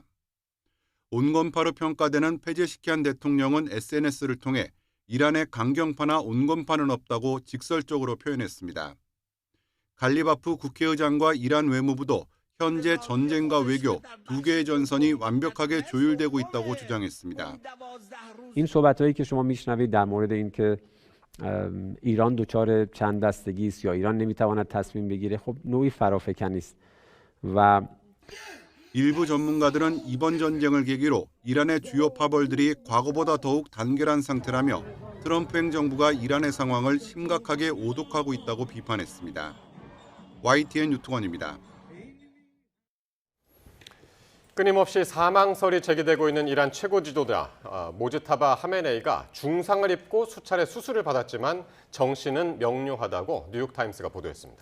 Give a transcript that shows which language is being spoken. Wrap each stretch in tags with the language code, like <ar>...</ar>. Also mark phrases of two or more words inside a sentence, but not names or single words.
<ko>온건파로 평가되는 페제시키안 대통령은 SNS를 통해 이란의 강경파나 온건파는 없다고 직설적으로 표현했습니다. 갈리바프 국회의장과 이란 외무부도 현재 전쟁과 외교 두 개의 전선이 완벽하게 조율되고 있다고 주장했습니다.</ko> <fa>این صحبت‌هایی که شما میشنوید در مورد اینکه ایران دچار چند دستگی است یا ایران نمیتواند تصمیم بگیره خب نوعی فرافکنی است و</fa> <ko>일부 전문가들은 이번 전쟁을 계기로 이란의 주요 파벌들이 과거보다 더욱 단결한 상태라며 트럼프 행정부가 이란의 상황을 심각하게 오독하고 있다고 비판했습니다. YTN 유통원입니다. 끊임없이 사망설이 제기되고 있는 이란 최고 지도자 모즈타바 하메네이가 중상을 입고 수차례 수술을 받았지만 정신은 명료하다고 뉴욕타임스가 보도했습니다.</ko>